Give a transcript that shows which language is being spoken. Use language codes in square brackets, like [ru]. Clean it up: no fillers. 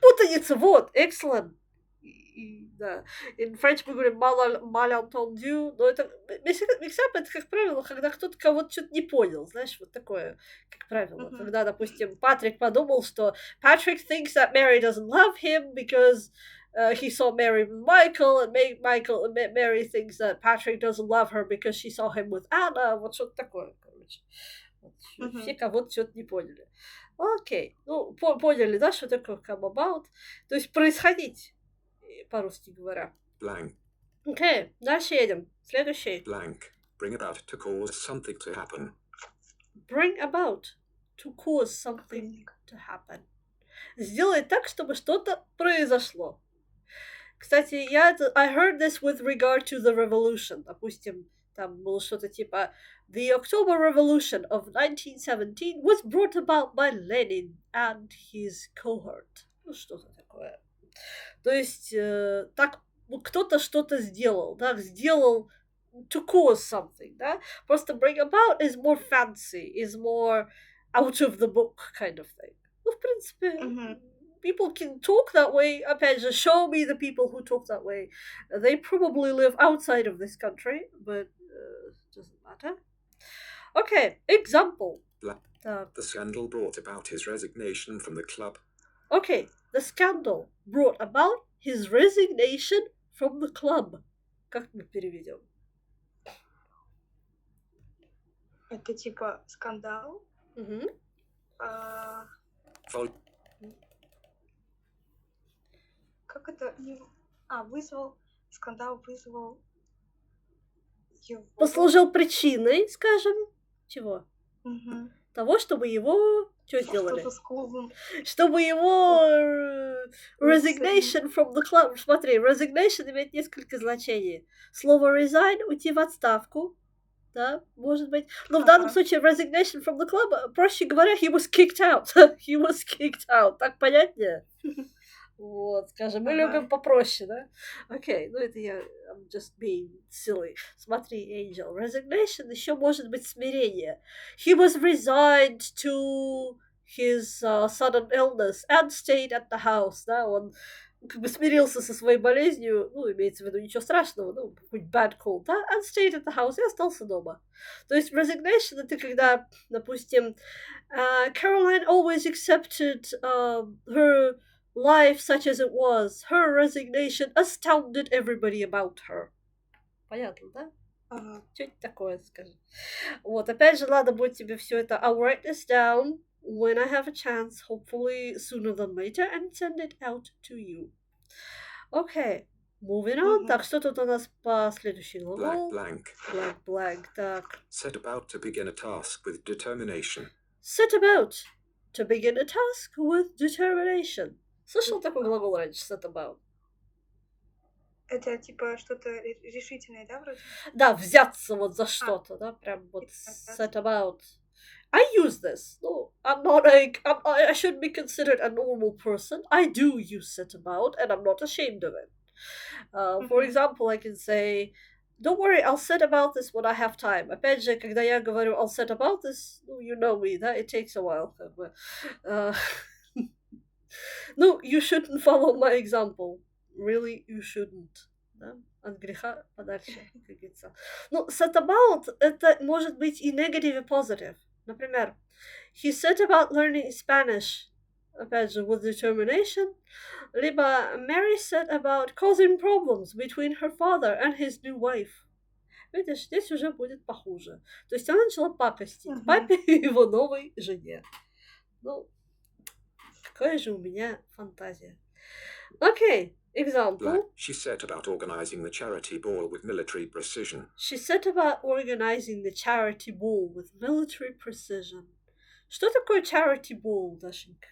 [ru] Путаница, вот, excellent. Да. [en] In French [ru] мы говорим malentendu, но это миксап это, как правило, когда кто-то кого-то что-то не понял, знаешь, вот такое, как правило. Мгм. Когда, допустим, Патрик подумал, что [en] Patrick thinks that Mary doesn't love him because he saw Mary with Michael, and Mary thinks that Patrick doesn't love her because she saw him with Anna, [ru] вот что-то такое, короче. Вот, Мгм. все кого-то что-то не поняли. Окей, ну, поняли, да, что такое come about, то есть происходить, по-русски говоря. [en] Blank. [ru] Окей, дальше едем. Следующий. [en] Blank. Bring about to cause something to happen. Bring about. To cause something to happen. [ru] Сделай так, чтобы что-то произошло. [en] Кстати, I heard this with regard to the revolution. [ru] Допустим, там было что-то типа [en] The October Revolution of 1917 was brought about by Lenin and his cohort. [ru] Ну, что-то такое. То есть, так, ну, кто-то что-то сделал, да, сделал [en] to cause something, [ru] да. [en] Просто bring about is more fancy, is more out of the book kind of thing. [ru] Ну, в принципе, Мгм. [en] people can talk that way. [ru] Опять же, [en] show me the people who talk that way. They probably live outside of this country, but doesn't matter. Okay, example. Так. The scandal brought about his resignation from the club. Okay, the scandal brought about his resignation from the club. [ru] Как мы переведем? Это типа скандал. Мгм. А, Vol- Как это? Вызвал. Скандал вызвал его. Послужил причиной, скажем, чего? Мгм. Того, чтобы его что сделали? Что-то с клубом. Чтобы его [en] resignation from the club. [ru] Смотри, resignation имеет несколько значений. Слово resign — уйти в отставку, да, может быть. Но в данном Ага. [en] случае resignation from the club, [ru] проще говоря, [en] he was kicked out. He was kicked out. [ru] Так понятнее? Вот, скажем, мы Ага. любим попроще, да? Окей, ну это я [en] I'm just being silly. [ru] Смотри, Angel, resignation еще может быть смирение. [en] He was resigned to his sudden illness and stayed at the house, [ru] да, он как бы смирился со своей болезнью, ну, имеется в виду ничего страшного, ну, какой-нибудь [en] bad cold, [ru] да, [en] and stayed at the house, [ru] и остался дома. То есть [en] resignation — [ru] это когда, допустим, [en] Caroline always accepted her life such as it was. Her resignation astounded everybody about her. [ru] Понятно, да? Ага. Что-нибудь такое скажи. Вот, опять же, надо будет тебе все это... [en] I'll write this down when I have a chance, hopefully sooner than later, and send it out to you. Okay. Moving on. [ru] Так, что тут у нас по следующий [en] Blank, [ru] глагол? [en] blank. Blank, blank. Так. Set about to begin a task with determination. Set about to begin a task with determination. [ru] Слышал такой глагол раньше? [en] Set about. [ru] Это типа что-то решительное, да, вроде? Да, взяться вот за что-то, да, прям вот set about. [en] I use this. No, I'm not like I should be considered a normal person. I do use set about, and I'm not ashamed of it. For example, I can say, "Don't worry, I'll set about this when I have time." [ru] Опять же, когда я говорю [en] "I'll set about this," you know me, да, it takes a while. [ru] Как бы. [en] No, you shouldn't follow my example. Really, you shouldn't. Да? [ru] От греха подальше, как говорится. Ну, set about это может быть и negative, и positive. [en] Например, he set about learning Spanish, [ru] опять же, [en] with determination. Либо Mary set about causing problems between her father and his new wife. [ru] Видишь, здесь уже будет похуже. То есть она начала пакостить папе и его новой жене. Ну, какая же у меня фантазия. [en] Окей. Example. She set about organizing the charity ball with military precision. She set about organizing the charity ball with military precision. [ru] Что такое charity ball, Дашенька?